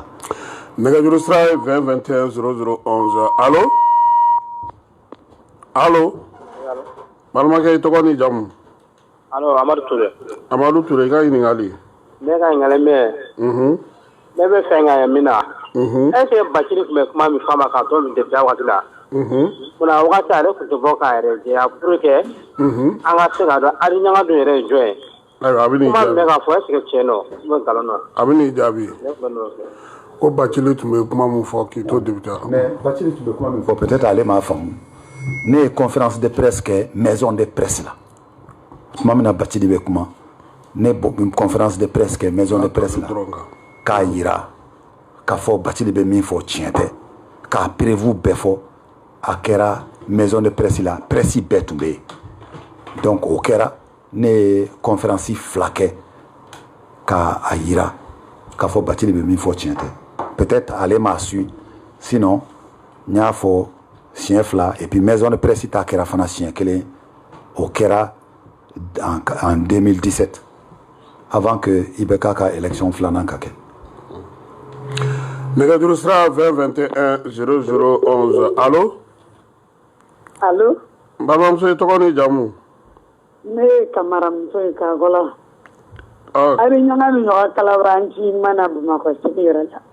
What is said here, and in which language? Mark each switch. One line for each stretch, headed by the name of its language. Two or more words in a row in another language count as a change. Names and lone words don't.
Bambara: nɛgɛjuru sira ye 20 21 00 11 allo allo balimakɛ i tɔgɔ ni jamu allo Amadu Ture Amadu Ture i ka ɲininkali ne ka ɲininkali min ne bɛ fɛ ka min na
French: est-ce que
Bambara: Bacili tun bɛ kuma min fɔ a ma k'a tɔ min depuis a waati la munna wagati ale tun tɛ bɔ k'a yɛrɛ jɛya
French: pour que
Bambara: an ka se k'a dɔn Ali Ɲanga dun yɛrɛ ye jɔn ye ayiwa a bɛ n'i kuma min jaabi bɛ k'a fɔ
French: est-ce que
Bambara: tiɲɛ don
French: ou bien
Bambara: nkalon don a bɛ n'i jaabi ne tun bɛ n'o fɛ ko Bacili tun bɛ kuma min fɔ k'i to député mais Bacili tun bɛ kuma min fɔ peut-être ale m'a faamu ne ye
French: conférence de presse
Bambara: kɛ
French: maison de presse
Bambara: la tuma min na Bacili bɛ kuma ne bɔ
French: conférence de presse
Bambara: kɛ
French: maison de presse
Bambara: la k'a yira k'a fɔ Bacili bɛ min fɔ tiɲɛ tɛ k'a prévu bɛɛ fɔ a kɛra
French: maison de presse
Bambara: la presse bɛɛ tun bɛ yen donc o kɛra ne ye conférence fila kɛ k'a yira k'a fɔ Bacili bɛ min fɔ tiɲɛ tɛ peut-être ale m'a su sinon n y'a fɔ siɲɛ fila
French: et puis maison de presse
Bambara: ta kɛra fana siɲɛ kelen o kɛra
French: en 2017 avant que
Bambara: IBK ka élection filanan ka kɛ nɛgɛjuru sira 20 21 00 11 allo allo n balimamuso i tɔgɔ ni jamu ne ye kamaramuso ye Kagola ɔ Ali Ɲanga ni ɲɔgɔn kalabaranci mana Bamakɔ sigi yɛrɛ la